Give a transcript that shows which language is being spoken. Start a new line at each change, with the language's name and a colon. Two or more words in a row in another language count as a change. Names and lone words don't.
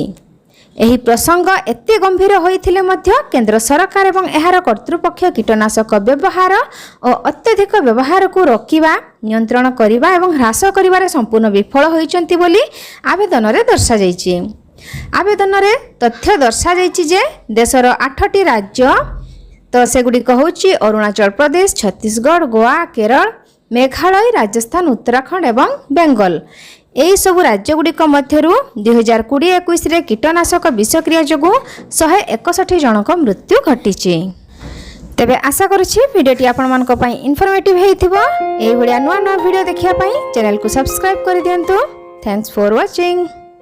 Odia: ଏହି ପ୍ରସଙ୍ଗ ଏତେ ଗମ୍ଭୀର ହୋଇଥିଲେ ମଧ୍ୟ କେନ୍ଦ୍ର ସରକାର ଏବଂ ଏହାର କର୍ତ୍ତୃପକ୍ଷ କୀଟନାଶକ ବ୍ୟବହାର ଔର ଅତ୍ୟଧିକ ବ୍ୟବହାର କୁ ରୋକିବା, ନିୟନ୍ତ୍ରଣ କରିବା ଏବଂ ହ୍ରାସ କରିବାରେ ସମ୍ପୂର୍ଣ୍ଣ ବିଫଳ ହୋଇଛନ୍ତି ବୋଲି ଆବେଦନ ରେ ଦର୍ଶା ଯାଇଛି। ଆବେଦନ ରେ ତଥ୍ୟ ଦର୍ଶା ଯାଇଛି ଯେ ଦେଶର 8ଟି ରାଜ୍ୟ ତ ସେଗୁଡ଼ିକ ହେଉଛି ଅରୁଣାଚଳ ପ୍ରଦେଶ, ଛତିଶଗଡ଼, ଗୋଆ, କେରଳ, ମେଘାଳୟ, ରାଜସ୍ଥାନ, ଉତ୍ତରାଖଣ୍ଡ ଏବଂ ବେଙ୍ଗଲ। ଏହି ସବୁ ରାଜ୍ୟଗୁଡ଼ିକ ମଧ୍ୟରୁ 2020-21 କୀଟନାଶକ ବିଷକ୍ରିୟା ଯୋଗୁ 161 ଜଣଙ୍କ ମୃତ୍ୟୁ ଘଟିଛି। ତେବେ ଆଶା କରୁଛି ଭିଡିଓଟି ଆପଣ ମାନଙ୍କ ପାଇଁ ଇନଫର୍ମେଟିଭ ହୋଇଥିବ। ଏହି ଭଳିଆ ନୂଆ ନୂଆ ଭିଡିଓ ଦେଖିବା ପାଇଁ ଚ୍ୟାନେଲ କୁ ସବସ୍କ୍ରାଇବ କରି ଦିଅନ୍ତୁ।
English: Thanks for watching.